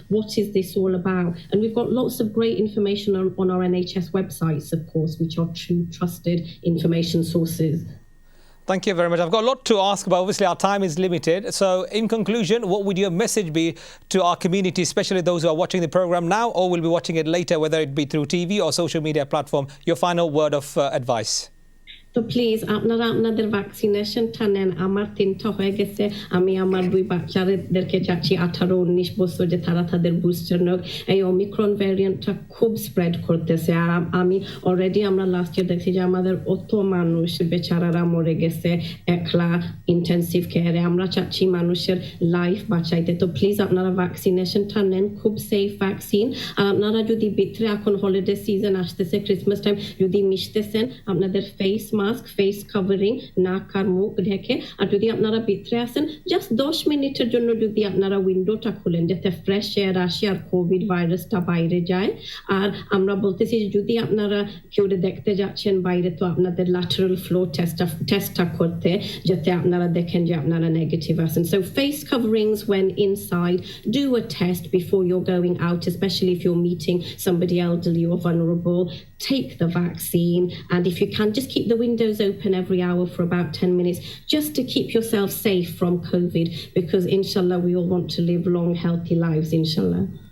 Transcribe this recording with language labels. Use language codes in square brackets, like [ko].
[en] What is this all about? And we've got lots of great information on our NHS websites, of course, which are true, trusted information sources. Thank you very much. I've got a lot to ask, but obviously our time is limited. So in conclusion, what would your message be to our community, especially those who are watching the program now or will be watching it later, whether it be through TV or social media platform? Your final word of advice. So please, [bn] আপনারা আপনাদের ভ্যাকসিনেশনটা নেন। আমার 3টা হয়ে গেছে। আমি আমার 2 বাচ্চাদেরকে চাচ্ছি 18-19 বছর যে তারা তাদের বুস্টার নেক। এই ওমিক্রন ভ্যারিয়েন্টটা খুব স্প্রেড করতেছে আর আমি অলরেডি আমরা লাস্ট ইয়ার দেখছি যে আমাদের অত মানুষ বেচারারা মরে গেছে একলা ইন্টেনসিভ কেয়ারে। আমরা চাচ্ছি মানুষের লাইফ বাঁচাইতে। তো প্লিজ আপনারা ভ্যাকসিনেশনটা নেন, খুব সেফ ভ্যাকসিন। আর আপনারা যদি ভিতরে এখন হলিডে সিজন আসতেছে, ক্রিসমাস টাইম, যদি মিশতেছেন আপনাদের ফেস মাস্ক, ফেস কভারিং, নাক আর মুখ ঢেকে, আর যদি আপনারা ভিতরে আসেন জাস্ট 10 মিনিটের জন্য যদি আপনারা উইন্ডোটা খুলেন যাতে ফ্রেশ এয়ার আসে আর কোভিড ভাইরাসটা বাইরে যায়। আর আমরা বলতেছি যে যদি আপনারা কেউ দেখতে যাচ্ছেন বাইরে তো আপনাদের ল্যাটারাল ফ্লো টেস্টটা করতে যাতে আপনারা দেখেন যে আপনারা নেগেটিভ আসেন। [en] So face coverings when inside, do a test before you're going out, especially if you're meeting somebody elderly or vulnerable. Take the vaccine, and if you can, just keep the windows open every hour for about 10 minutes just to keep yourself safe from COVID, because inshallah we all want to live long healthy lives, inshallah.